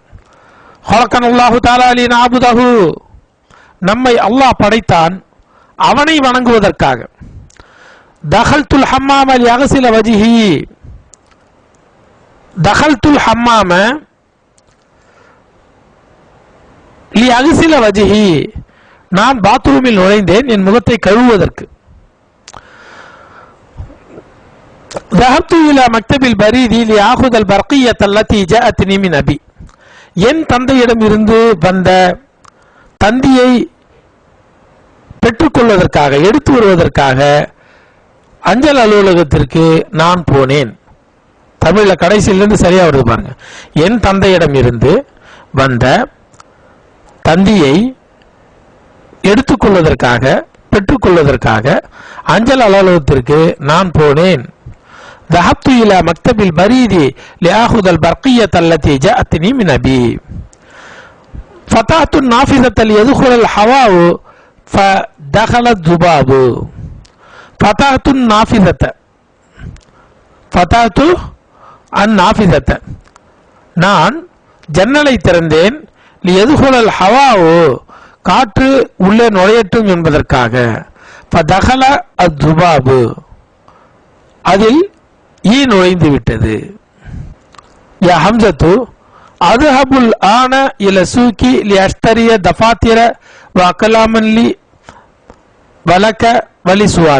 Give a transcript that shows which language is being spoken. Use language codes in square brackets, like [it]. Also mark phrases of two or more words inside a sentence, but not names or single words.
[ar] خلقنا الله تعالى لنعبده, [ta] நம்மை அல்லாஹ் படைத்தான் அவனை வணங்குவதற்காக. [ar] دخلت الحمام لأغسل وجهي, دخلت الحمام لأغسل وجهي, [ta] நான் பாத்ரூமில் நுழைந்தேன் என் முகத்தை கழுவுவதற்கு. [ar] ذهبت إلى مكتب البريد لآخذ البرقية التي جاءتني من أبي, [ta] என் தந்தையிடம் இருந்து வந்த தந்தியை பெற்றுக்கொள்வதற்காக எடுத்து வருவதற்காக அஞ்சல் அலுவலகத்திற்கு நான் போனேன். தமிழ்ல கடைசியிலிருந்து சரியா வருது பாருங்க. என் தந்தையிடம் இருந்து வந்த தந்தியை எடுத்துக்கொள்வதற்காக பெற்றுக்கொள்வதற்காக அஞ்சல் அலுவலகத்திற்கு நான் போனேன். [ar] ذهبت إلى مكتب البريد لآخذ البرقية التي جاءتني من أبي. فتحت النافذة ليدخل الهواء فدخل الذباب. فتحت النافذة [ta] நான் ஜன்னலை திறந்தேன். [ar] ليدخل الهواء [ta] காற்று உள்ளே நுழையட்டும் என்பதற்காக. [ar] فدخل الذباب [ta] அதில் ஈ நுழைந்து விட்டது. [ar] يا حمزة اذهب الآن إلى السوق لأشتري دفاتر وأقلاما لي ولك ولسعاد.